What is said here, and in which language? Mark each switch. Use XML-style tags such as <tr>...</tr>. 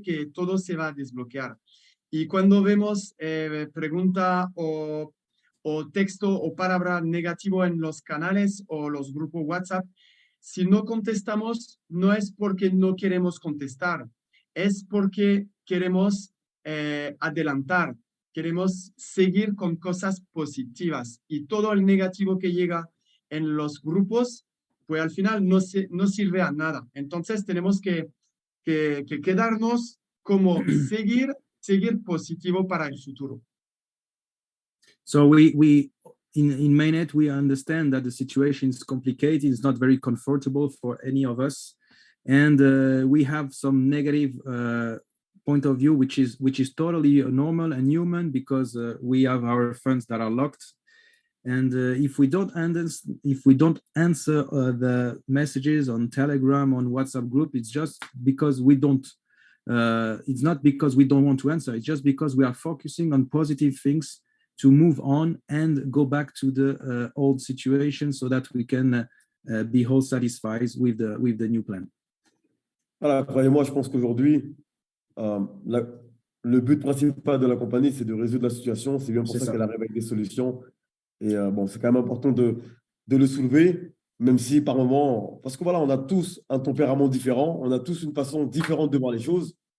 <es>Que todo se va a desbloquear. Y cuando vemos pregunta o texto o palabra negativo en los canales o los grupos WhatsApp, si no contestamos, no es porque no queremos contestar, es porque queremos adelantar, queremos seguir con cosas positivas y todo el negativo que llega en los grupos, pues al final no sirve a nada. Entonces tenemos que quedarnos como seguir positivo para el futuro.</es> <en>So we in Mainnet, we understand that the situation is complicated. It's not very comfortable for any of us. And we have some negative point of view, which is totally normal and human, because we have our funds that are locked. And if we don't answer the messages on Telegram, on WhatsApp group, it's just because we don't. It's not because we don't want to answer. It's just because we are focusing on positive things to move on and go back to the old situation, so that we can be all satisfied with the new plan.</en> <fr>Voilà, croyez-moi, je pense qu'aujourd'hui, le but principal de la compagnie, c'est de résoudre la situation. C'est bien pour ça qu'elle arrive avec des solutions. Et bon, c'est quand même important de le soulever, même si par moment, parce que voilà, on a tous un tempérament différent, on a tous une façon différente de voir les choses.</fr>